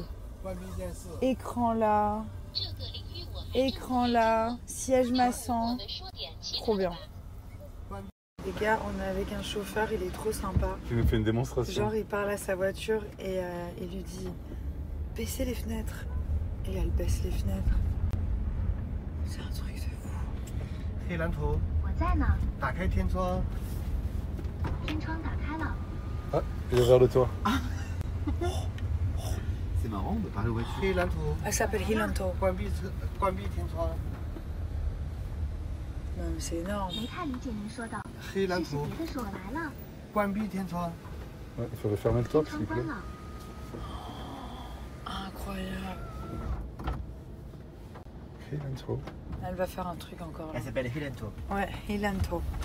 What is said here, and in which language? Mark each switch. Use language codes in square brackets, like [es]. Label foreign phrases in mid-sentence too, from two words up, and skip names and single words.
[fr] Écran là, siège massant, trop bien. Les gars, on est avec un chauffeur, il est trop sympa. Tu nous fais une démonstration. Genre, il parle à sa voiture et il lui dit « Baissez les fenêtres ». Et elle baisse les fenêtres. C'est un truc de fou. [zh] 黑蓝图，我在呢，打开天窗。天窗打开了。 [fr] Ah, il est vers le toit. C'est marrant, on peut parler aux voitures. [zh] 黑蓝图， [fr] Elle s'appelle Hilanto. [zh] 关闭天窗。 [fr] Non, mais c'est énorme. [zh] 没太理解您说的，黑蓝是图，别的说我来了，关闭天窗。 [fr] Ouais, il faudrait fermer le toit, [zh] 天 [fr] s'il [zh] 窗 [fr] vous [zh] 关 [fr] plaît. [zh] 了。 [fr] Incroyable. Hilanto. Elle va faire un truc encore là. Elle s'appelle Hilento. Ouais, Hilanto.